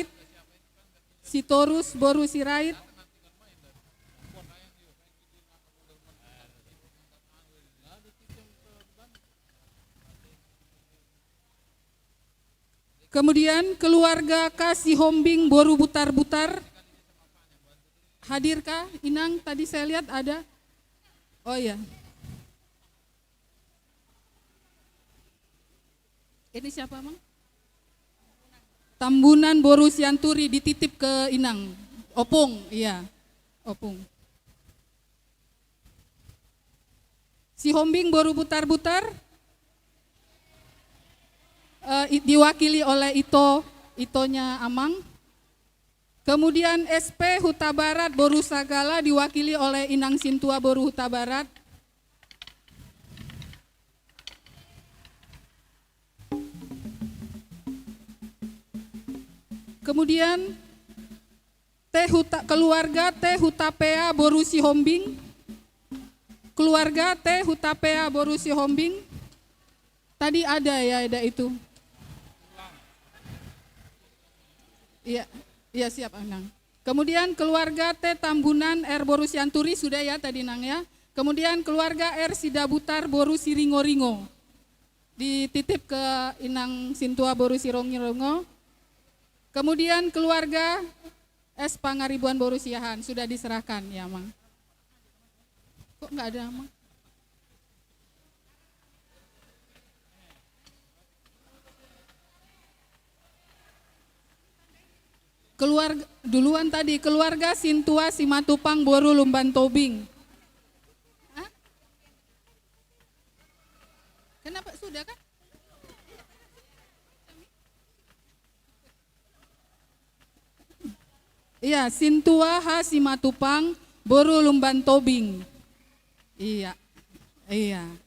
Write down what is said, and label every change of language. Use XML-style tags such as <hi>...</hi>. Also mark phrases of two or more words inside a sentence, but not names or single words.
<id>Sitorus Boru Sirait. Kemudian keluarga Kasih Hombing Boru Butar-Butar. Hadirkah Inang? Tadi saya lihat ada. Oh ya. Ini siapa Mang? Tambunan Boru Sianturi dititip ke Inang. Opung, iya. Opung. Si Hombing Boru Butar-Butar diwakili oleh Itonya Amang. Kemudian SP Huta Barat Boru Sagala diwakili oleh Inang Sintua Boru Huta Barat. Kemudian keluarga Teh Hutapea Boru Sihombing. keluarga Teh Hutapea Boru Sihombing. Tadi ada ya, ada itu. Iya, iya siap Anang. Kemudian keluarga T. Tambunan R. Boru Sianturi sudah ya tadi Nang ya. Kemudian keluarga R. Sidabutar Boru Siringo-ringo. Dititip ke Inang Sintua Boru Sirongo. Kemudian keluarga S. Pangaribuan Boru Siahan sudah diserahkan ya Mang. Kok enggak ada Mang? Keluarga duluan tadi, keluarga Sintua Simatupang Boru Lumban Tobing. Hah? Kenapa sudah kan? Iya, Sintua H Simatupang Boru Lumban Tobing. Iya. Iya.</id>